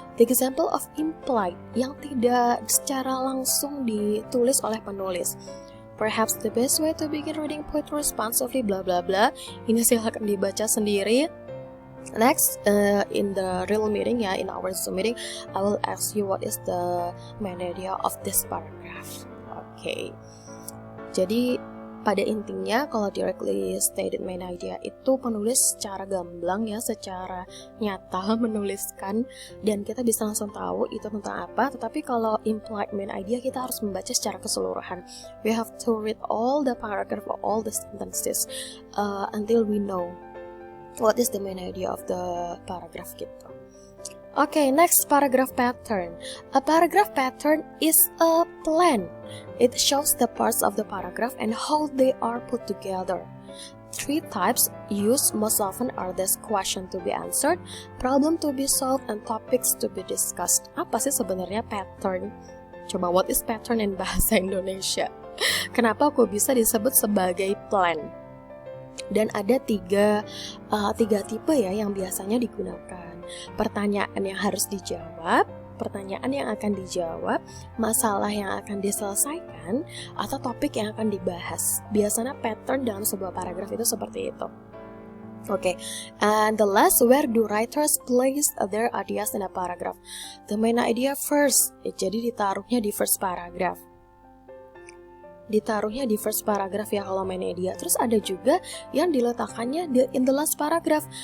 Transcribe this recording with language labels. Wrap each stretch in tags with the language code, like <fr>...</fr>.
<en>The example of implied</en> <id>yang tidak secara langsung ditulis oleh penulis.</id> <en>Perhaps the best way to begin reading poetry responsively, blah blah blah.</en> <id>Ini silahkan dibaca sendiri.</id> <en>Next, in the real meeting ya, in our Zoom meeting, I will ask you what is the main idea of this paragraph. Okay.</en> <id>Jadi pada intinya kalau directly stated main idea itu penulis secara gamblang ya, secara nyata menuliskan dan kita bisa langsung tahu itu tentang apa. Tetapi kalau implied main idea kita harus membaca secara keseluruhan.</id> <en>We have to read all the paragraph or all the sentences until we know what is the main idea of the paragraph gitu. Okay, next, paragraph pattern. A paragraph pattern is a plan. It shows the parts of the paragraph and how they are put together. 3 types used most often are this: question to be answered, problem to be solved, and topics to be discussed.</en> <id>Apa sih sebenarnya pattern? Coba,</id> <en>what is pattern in</en> <id>bahasa Indonesia? Kenapa kok bisa disebut sebagai plan? Dan ada tiga tipe ya yang biasanya digunakan. Pertanyaan yang harus dijawab, pertanyaan yang akan dijawab, masalah yang akan diselesaikan, atau topik yang akan dibahas. Biasanya pattern dalam sebuah paragraf itu seperti itu.</id> <en>Okay, and the last, where do writers place their ideas in a paragraph? The main idea first,</en> <id>jadi ditaruhnya di</id> <en>first paragraph.</en> <id>Ditaruhnya di first paragraph ya kalau main idea. Terus ada juga yang diletakkannya</id> <en>in the last paragraph.</en>